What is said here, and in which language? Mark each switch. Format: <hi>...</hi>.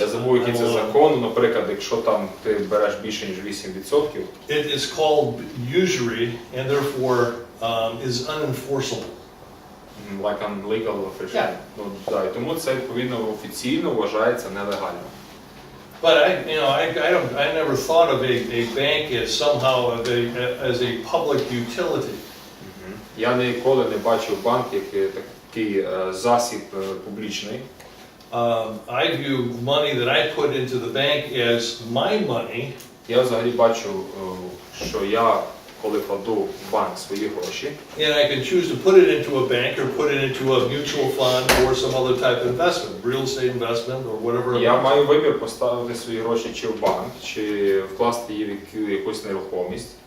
<uk>Я забув, який це закон, наприклад, якщо там ти береш більше, ніж 8%,</uk> <en>it is called usury and therefore is unenforceable. like on legal official. Yeah.</en> <uk>Ну, да, і тому це, відповідно, офіційно вважається нелегально.</uk> <en>But I never thought of a bank as somehow as a public utility.</en> <uk>Я ніколи не бачив банк як такий засіб публічний.</uk> <en>I view money that I put into the bank as my money.</en> <uk>Я взагалі бачу, що я, коли кладу в банк свої гроші,</uk> <en>And I can choose to put it into a bank or put it into a mutual fund or some other type of investment, real estate investment or whatever.</en> <uk>я маю вибір поставити свої гроші чи в банк, чи вкласти її в якусь нерухомість.</uk>